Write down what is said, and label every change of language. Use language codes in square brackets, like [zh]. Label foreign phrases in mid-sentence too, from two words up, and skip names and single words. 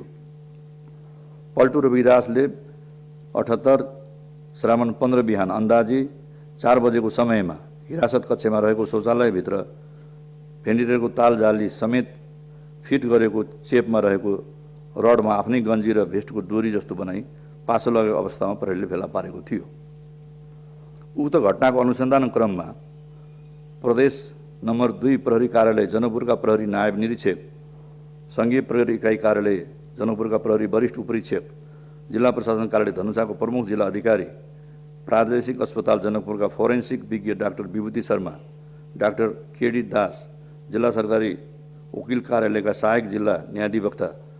[ne] पल्टु रविदासले 78 श्रावण 15 बिहान अन्दाजी 4 बजेको समयमा हिरासत कक्षमा रहेको शौचालयभित्र भेन्टिलेटरको ताल जाली समेत फिट गरेको चेपमा रहेको रडमा आफ्नै गन्जी र भेस्टको डोरी जस्तो बनाई पासो लगेको अवस्थामा प्रहरीले फेला पारेको थियो। उक्त घटनाको अनुसन्धान क्रममा प्रदेश नम्बर 2 प्रहरी कार्यालय जनकपुरका प्रहरी नायब निरीक्षक, सङ्घीय प्रहरी इकाइ कार्यालय जनकपुरका प्रहरी वरिष्ठ उपरीक्षक, जिल्ला प्रशासन कार्यालय धनुषाको प्रमुख जिल्ला अधिकारी, प्रादेशिक अस्पताल जनकपुरका फोरेन्सिक विज्ञ डाक्टर विभूति शर्मा, डाक्टर केडी दास, जिल्ला सरकारी वकिल कार्यालयका सहायक जिल्ला न्यायाधिवक्ता